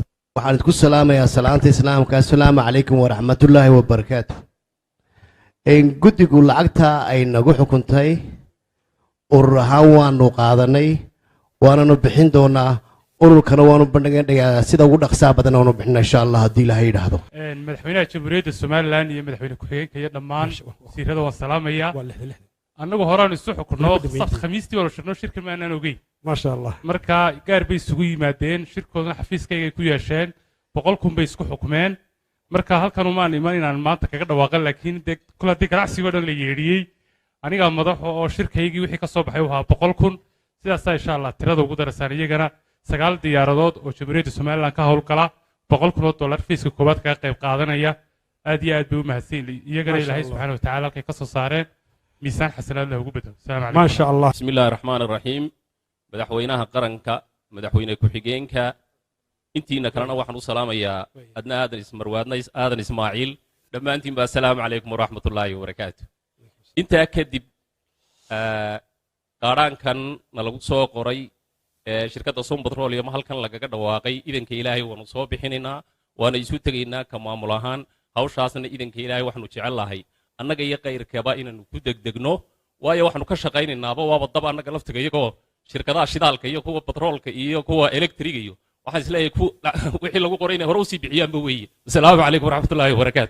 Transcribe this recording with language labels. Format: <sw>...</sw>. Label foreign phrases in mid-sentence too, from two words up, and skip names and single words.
<so>waxaan idinku salaamayaa salaanta islaamka</so> <ar>السلام عليكم ورحمة الله وبركاته</ar> <so>guddigu lacagta ay nagu xukuntay urur ahaan waanu qaadanay waananu bixin doonaa ururkana waanu bandhigayaa sida ugu dhaqsaha badan waanu bixinaa</so> <ar>إن شاء الله</ar> <so>haddii ilaahay yidhaahdo madaxweynaha jamhuuriyadda somaliland iyo madaxweyne ku-xigeenka iyo dhammaan wasiirada waan salaamayaa annagu horaanu isu xukunno sabt khamiistii waanu shirno shirka maanaan ogeyn</so> <ar>ما شاء الله</ar> <so>marka gaar bay isugu yimaadeen shirkoodana xafiiskaygay ku yeesheen 100,000 bay isku xukumeen marka halkan umaan iman inaan maanta kaga dhawaaqan laakiin dee kula haddii ganacsigoo dhan la yeedhiyey anigaa madaxo oo shirkaygii wixii ka soo baxay u ahaa 100,000 sidaasaa</so> <ar>إن شاء الله</ar> <so>tirada ugu darasaan iyagana 9 diyaaradood oo jamhuuriyadda somaliland ka howlgala $100,000 fiiska koowaad kaga qayb qaadanaya aad iyo aad bay u mahadsan iyagana ilaahay</so> <ar>سبحانه وتعالى</ar> <so>halkay ka soo saareen miisaan xasanaad leh ugu bedelo</so> <ar>السلام عليكم ما شاء الله بسم الله الرحمن الرحيم</ar> <so>madaxweynaha qaranka madaxweyne ku-xigeenka intiina kalena waxaan u salaamayaa adna aadan ismarwaadna aadan ismaaciil dhammaantiin baa</so> <ar>السلام عليكم ورحمة الله وبركاته</ar> <so>intaa kadib qaadhaankan na lagu soo qoray shirkadda som petroleum halkan lagaga dhawaaqay idanka ilaahay waanu soo bixinaynaa waana isu tegaynaa ka maamul ahaan hawshaasna idanka ilaahay waxaanu jecel lahay annaga iyo kayrkaba inaanu ku degdegno waayo waxaanu ka shaqaynaynaaba waaba dab annaga laftiga iyagoo shirkadaha shidaalka iyo kuwa batroolka iyo kuwa elektriga iyo waxaan isleeyahay wixii lagu qoray inay hore usii bixiyaanba weeye</so> <ar>السلام عليكم ورحمة الله وبركاته</ar>